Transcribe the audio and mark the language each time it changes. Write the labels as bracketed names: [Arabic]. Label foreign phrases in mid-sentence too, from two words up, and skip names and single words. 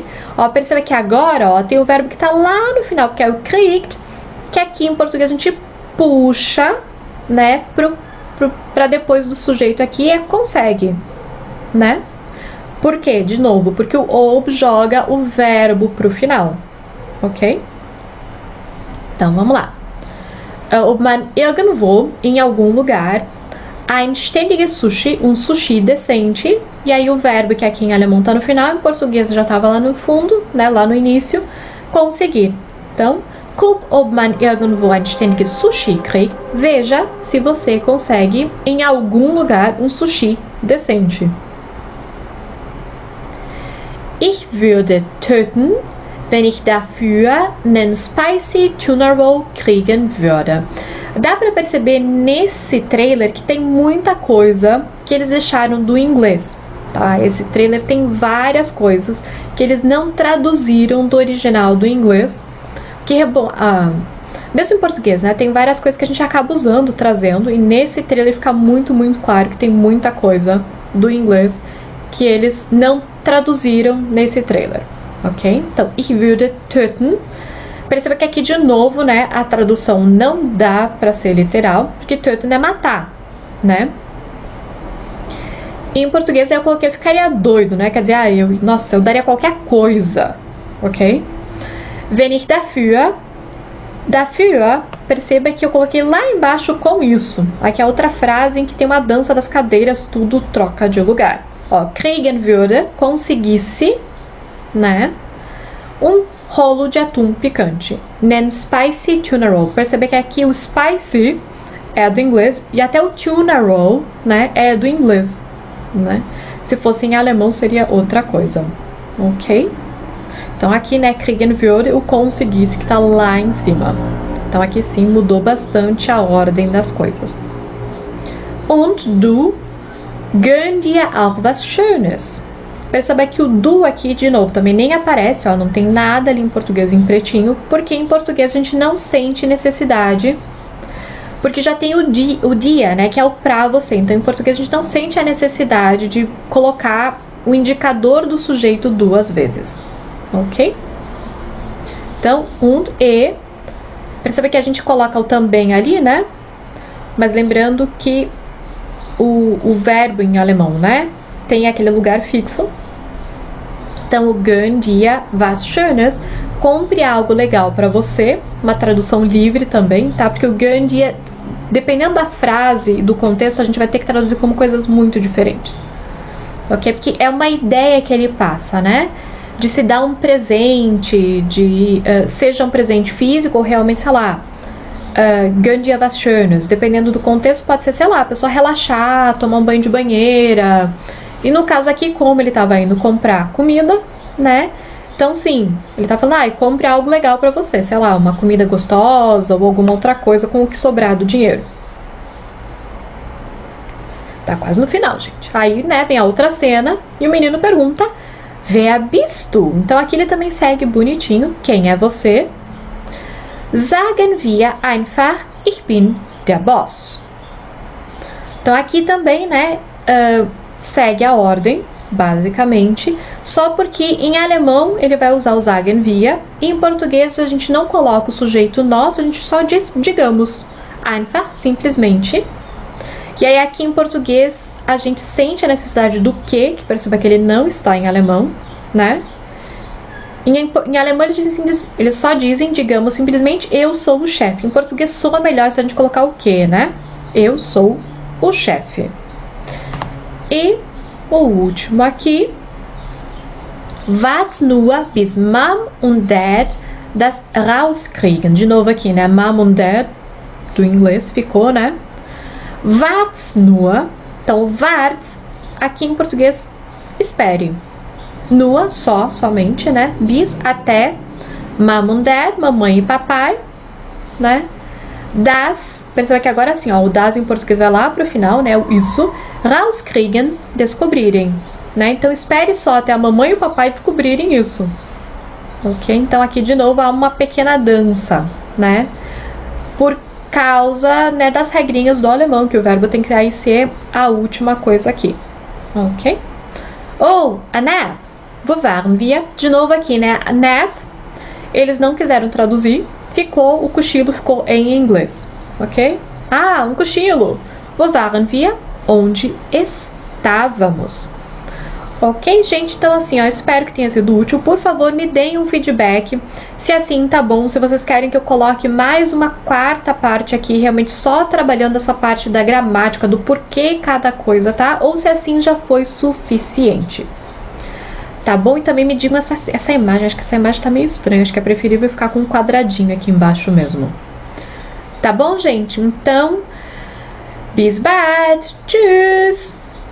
[Portuguese] Ó, perceba que agora, ó, tem o verbo que tá lá no final, que é o [German] kriegt, [Portuguese] que aqui em português a gente puxa, né, para depois do sujeito aqui é consegue, né? Por quê? De novo, porque o ob joga o verbo pro final, ok? Então, vamos lá. [German] Ob man irgendwo, [Portuguese] em algum lugar, [German] ein ständiges Sushi, [Portuguese] sushi decente, e aí o verbo que aqui em alemão tá no final, em português já tava lá no fundo, né, lá no início, conseguir. Então, [German] guck, ob man irgendwo ein ständiges Sushi kriegt. [Portuguese] Veja se você consegue em algum lugar sushi decente. [German] Ich würde töten, wenn ich dafür einen [English] spicy tuna roll [German] kriegen würde. [Portuguese] Dá pra perceber nesse trailer que tem muita coisa que eles deixaram do inglês, tá? Esse trailer tem várias coisas que eles não traduziram do original do inglês. Que mesmo em português, né, tem várias coisas que a gente acaba usando, trazendo, e nesse trailer fica muito, muito claro que tem muita coisa do inglês que eles não traduziram nesse trailer, ok? Então, [German] ich würde töten. [Portuguese] Perceba que aqui de novo, né, a tradução não dá pra ser literal, porque töten é matar, né? E em português eu coloquei, eu ficaria doido, né? Quer dizer, nossa, eu daria qualquer coisa, ok? [German] Wenn ich dafür, [Portuguese] perceba que eu coloquei lá embaixo com isso. Aqui é outra frase em que tem uma dança das cadeiras, tudo troca de lugar. Ó, [German] kriegen würde, [Portuguese] conseguisse, né, rolo de atum picante. [English] Nen spicy tuna roll. [Portuguese] Perceba que aqui o spicy é do inglês e até o [English] tuna roll, [Portuguese] né, é do inglês, né? Se fosse em alemão seria outra coisa, ok? Então aqui, né, [German] kriegen würde, [Portuguese] o conseguisse que tá lá em cima. Então aqui sim mudou bastante a ordem das coisas. [German] Und du gönn dir auch was Schönes. [Portuguese] Perceba que o do aqui, de novo, também nem aparece, ó, não tem nada ali em português em pretinho, porque em português a gente não sente necessidade, porque já tem o dia, né, que é o pra você. Então em português a gente não sente a necessidade de colocar o indicador do sujeito duas vezes. Ok? Então, und perceba que a gente coloca o também ali, né? Mas lembrando que o verbo em alemão, né, tem aquele lugar fixo. [German] Então, o gönn dir was Schönes, [Portuguese] compre algo legal para você. Uma tradução livre também, tá? Porque o [German] gönn dir, [Portuguese] dependendo da frase e do contexto, a gente vai ter que traduzir como coisas muito diferentes. Ok? Porque é uma ideia que ele passa, né? De se dar um presente, seja um presente físico ou realmente, sei lá, [German] gönn dir was Schönes. [Portuguese] Dependendo do contexto, pode ser, sei lá, a pessoa relaxar, tomar um banho de banheira. E no caso aqui, como ele estava indo comprar comida, né? Então, sim, ele tá falando, compre algo legal pra você, sei lá, uma comida gostosa ou alguma outra coisa com o que sobrar do dinheiro. Tá quase no final, gente. Aí, né, vem a outra cena e o menino pergunta, [German] wer bist du? [Portuguese] Então aqui ele também segue bonitinho, quem é você? [German] Sagen wir einfach, ich bin der Boss. [Portuguese] Então aqui também, né, segue a ordem, basicamente, só porque em alemão ele vai usar o [German] sagen wir, [Portuguese] e em português a gente não coloca o sujeito nós, a gente só diz digamos, einfach, simplesmente. E aí aqui em português a gente sente a necessidade do que perceba que ele não está em alemão, né? Em alemão eles só dizem, digamos, simplesmente eu sou o chefe. Em português soa melhor se a gente colocar o que, né? Eu sou o chefe. E o último aqui. [German] Wart nur bis Mom und Dad das rauskriegen. [Portuguese] De novo aqui, né? [German] Mom und Dad [Portuguese] do inglês ficou, né? [German] Wart nur. [Portuguese] Então, wart aqui em português, espere. Nur, somente, né? Bis, até. [German] Mom und Dad, [Portuguese] mamãe e papai, né? Das, perceba que agora assim, ó, o das em português vai lá pro final, né? O isso. Rauskriegen, descobrirem, né? Então, espere só até a mamãe e o papai descobrirem isso. Ok? Então, aqui de novo há uma pequena dança, né? Por causa, né, das regrinhas do alemão, que o verbo tem que aí ser a última coisa aqui. Ok? Ou, a nap. [German] Wo waren wir? [Portuguese] De novo aqui, né? A nap, eles não quiseram traduzir, o cochilo ficou em inglês, ok? Ah, um cochilo. [German] Wo waren wir? [Portuguese] Onde estávamos. Ok, gente? Então assim, ó, espero que tenha sido útil. Por favor, me deem um feedback, se assim tá bom, se vocês querem que eu coloque mais uma quarta parte aqui, realmente só trabalhando essa parte da gramática, do porquê cada coisa, tá? Ou se assim já foi suficiente. Tá bom? E também me digam essa imagem, acho que essa imagem tá meio estranha, acho que é preferível ficar com um quadradinho aqui embaixo mesmo. Tá bom, gente? Então, [German] bis bald, tschüss!